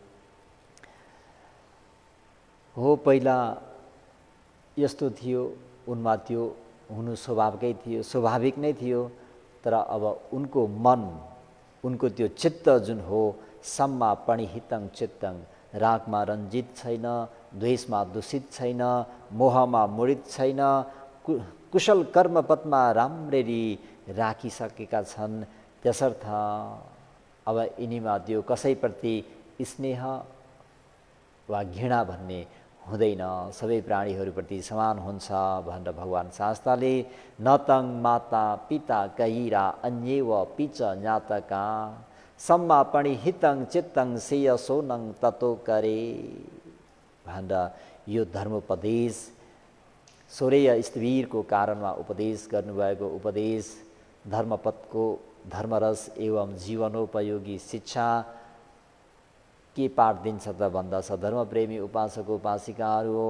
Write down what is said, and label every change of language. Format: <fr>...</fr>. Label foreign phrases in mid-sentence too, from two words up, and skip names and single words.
<ne>हो पहिला यस्तो थियो, उनमा त्यो हुनु स्वाभाविकै थियो, स्वाभाविक नै थियो, तर अब उनको मन, उनको त्यो चित्त जुन हो</ne> <pi>सम्मा पणिहितं चित्तं,</pi> <ne>रागमा रञ्जित छैन, द्वेषमा दूषित छैन, मोहमा मोडित छैन, कुशल कर्मपथमा राम्ररी राखिसकेका छन्। त्यसर्थ अब यिनीमा त्यो कसैप्रति स्नेह वा घृणा भन्ने हुँदैन, सबै प्राणीहरूप्रति समान हुन्छ भनेर भगवान शास्ताले</ne> <pi>न तं माता पिता कैरा अन्येव पिच ज्ञातका सम्मा पणिहितं चित्तं श्रेयसोनं ततो करे</pi> <ne>भनेर यो धर्मोपदेश सोरेय स्तवीरको कारणमा उपदेश गर्नुभएको उपदेश धर्मपथको धर्मरस एवं जीवनोपयोगी शिक्षा के पाठ दिन्छ त भन्दा सधर्मप्रेमी उपासक उपासिकाहरू हो।</ne>